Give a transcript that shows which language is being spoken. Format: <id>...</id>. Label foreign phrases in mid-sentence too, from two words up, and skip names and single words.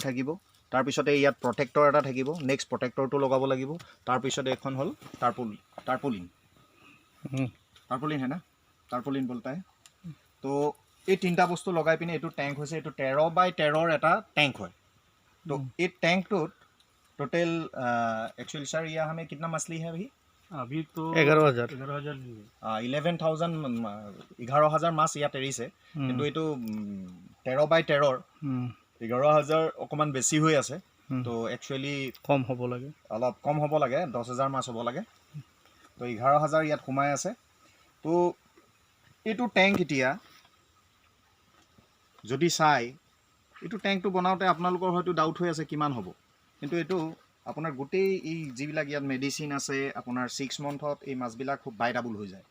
<as>থাকিব তাৰপিছতে ইয়াত প্ৰটেক্টৰ এটা থাকিব নেক্সট প্ৰটেক্টৰটো লগাব লাগিব তাৰপিছতে এখন হ'ল টাৰ্পলিন হয় না টাৰ্পলিন</as> <hi>बोलता है</hi> <as>তো এই তিনিটা বস্তু লগাই পিনে এইটো টেংক হৈছে এইটো 13x13 এটা টেংক হয় তো এই টেংকটোত</as> <hi>टोटल एक्चुअली सर यहाँ हमें कितना मछली है अभी अभी तो 11,000</hi> <as>11,000 মাছ ইয়াত এৰিছে কিন্তু এইটো 13x13 11,000 অকণমান বেছি হৈ আছে তো একচুৱেলি কম হ'ব লাগে অলপ কম হ'ব লাগে 10,000 মাছ হ'ব লাগে তো 11,000 ইয়াত সোমাই আছে তো এইটো টেংক এতিয়া যদি চাই এইটো টেংকটো বনাওঁতে আপোনালোকৰ হয়তো ডাউট হৈ আছে কিমান হ'ব কিন্তু এইটো আপোনাৰ গোটেই এই যিবিলাক ইয়াত মেডিচিন আছে আপোনাৰ 6 মান্থত এই মাছবিলাক খুব বাইডাবল হৈ যায়</as>